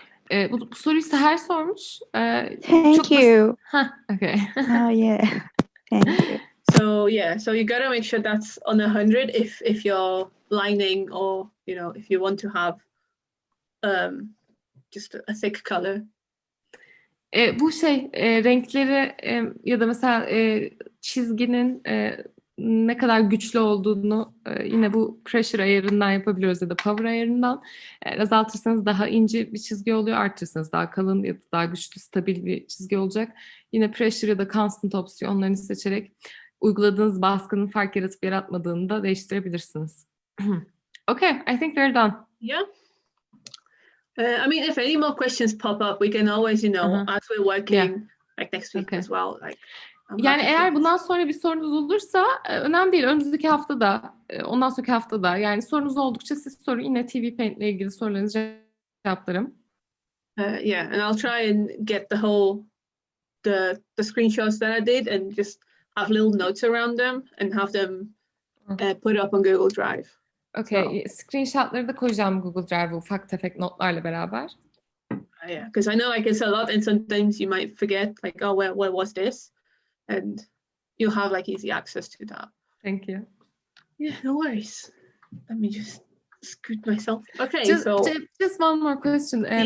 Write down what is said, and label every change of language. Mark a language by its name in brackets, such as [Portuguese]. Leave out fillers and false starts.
[Turkish] Bu soruyu Seher sormuş. [English] Thank you. Okay. Oh yeah. Thank you. So yeah, so you gotta make sure that's on 100 if you're lining, or you know, if you want to have just a thick color. [Turkish] Bu renkleri ya da mesela çizginin ne kadar güçlü olduğunu yine bu pressure ayarından yapabiliyoruz ya da power ayarından. Azaltırsanız daha ince bir çizgi oluyor, arttırırsanız daha kalın ya da daha güçlü, stabil bir çizgi olacak. Yine pressure ya da constant opsiyonlarını seçerek uyguladığınız baskının fark yaratıp yaratmadığını da değiştirebilirsiniz. [English] Okay, I think we're done. Yeah. I mean, if any more questions pop up, we can always, you know, as we're working like next week as well. Like, [Turkish] yani eğer bundan sonra bir sorunuz olursa önemli değil. Önümüzdeki hafta da, ondan sonraki hafta da. Yani sorunuz oldukça siz sorun. Yine TV Paint ile ilgili sorularınızı cevaplarım. [English] Yeah, and I'll try and get the screenshots that I did and just have little notes around them and have them put up on Google Drive. [Turkish] Okay, screenshotları da koyacağım Google Drive'a ufak tefek notlarla beraber. [English] Yeah, because I know like it's a lot and sometimes you might forget like, oh, where was this? And you'll have like easy access to that. Thank you. Yeah, no worries. Let me just scoot myself. Okay, just one more question.